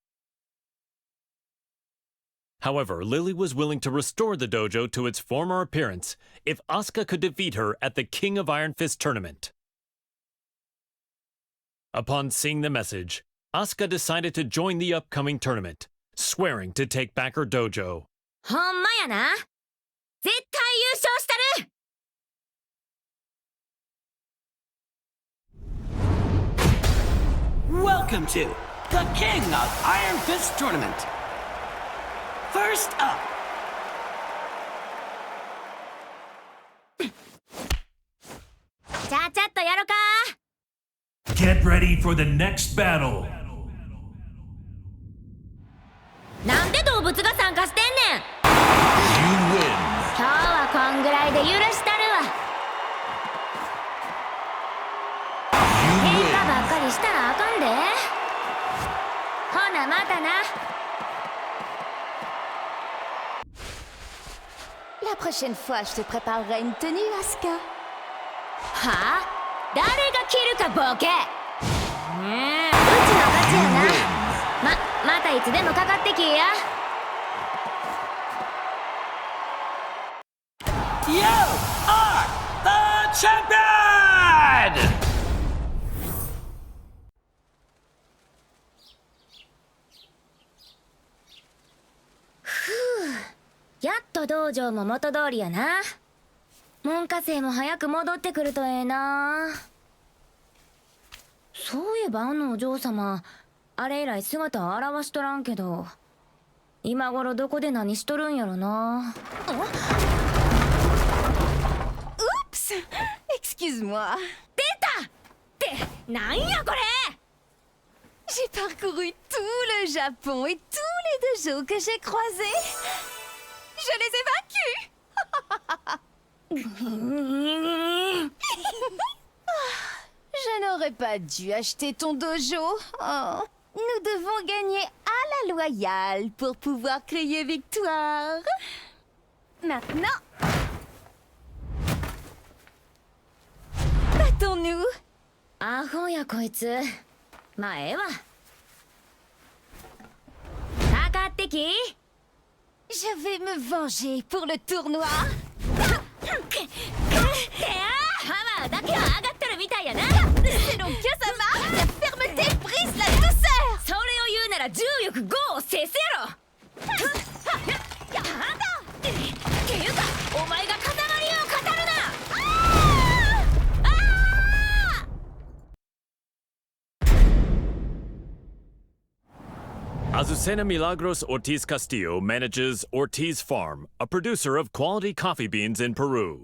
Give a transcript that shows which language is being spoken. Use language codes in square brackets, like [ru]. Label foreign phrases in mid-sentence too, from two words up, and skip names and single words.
[en] However, Lily was willing to restore the dojo to its former appearance if Asuka could defeat her at the King of Iron Fist tournament. Upon seeing the message, Asuka decided to join the upcoming tournament, swearing to take back her dojo. [ja] ほんまやな。絶対優勝したる。 [en] Welcome to the King of Iron Fist Tournament. First up. [ja] ちゃちゃっとやろか。 [en] Get ready for the next battle. [ja] なんで動物が参加してんねん。 [en] You win. [ja] 今日はこんぐらいで許したるわ。喧嘩ばっかりしたらあかんで。ほなまたな。 [fr] La prochaine fois, je te préparerai une tenue, Asuka. [ja] はあ？誰が着るかボケ。うちの勝ちやな。またいつでもかかってきや。 [en] You are the champion! [ja] やっと道場も元通りやな。門下生も早く戻ってくるとええな。そういえばあのお嬢様、あれ以来姿を現しとらんけど、今頃どこで何しとるんやろな。 [fr] Oups! Excuse-moi. [ja] 出たってなんやこれ。 [fr] J'ai parcouru tout le Japon et tous les dojos que j'ai croisés. Je les ai vaincus. Je n'aurais pas dû acheter ton dojo. Oh. Nous devons gagner à la loyale pour pouvoir crier victoire. Maintenant, battons-nous. [ja] アホやこいつ。まあええわ。かかってき。 [fr] Je vais me venger pour le tournoi. [ja] パワーだけは上がってるみたいやな。 [fr] C'est donc que ça marche. La fermeté brise la douceur. [ja] それを言うなら重力5を制せろ。っていうかお前が塊を語るな。 [en] Azucena Milagros Ortiz Castillo manages Ortiz Farm, a producer of quality coffee beans in Peru.